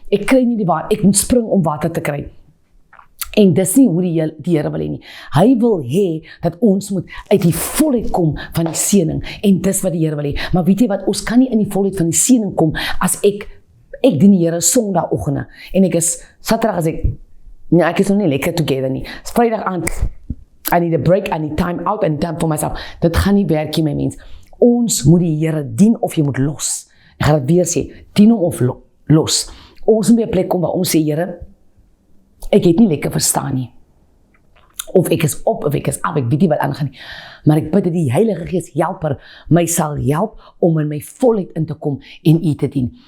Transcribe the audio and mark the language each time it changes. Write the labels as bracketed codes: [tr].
[af] Ek kry nie die water, ek moet spring om water te kry. En dis nie hoe die Here wil hê nie. Hy wil hê dat ons moet uit die volheid kom van die seëning. En dis wat die Here wil hê. Maar weet jy wat, ons kan nie in die volheid van die seëning kom as ek dien die Here Sondagoggende. En ek is Saterdag as ek is nog nie lekker together nie. Vrydag aand, [en] I need a break, I need time out, I need time for myself. [af] Dit gaan nie werk nie, my mens. Ons moet die Here dien of jy moet los. Ek gaan dit weer sê, dien hom of los. Ons moet by 'n plek kom waar ons sê, Here, ek het nie lekker verstaan nie. Of ek is op, of ek is af, ek weet nie wat aangaan nie. Maar ek bid dat die Heilige Gees helper my sal help om in my volheid in te kom en U te dien.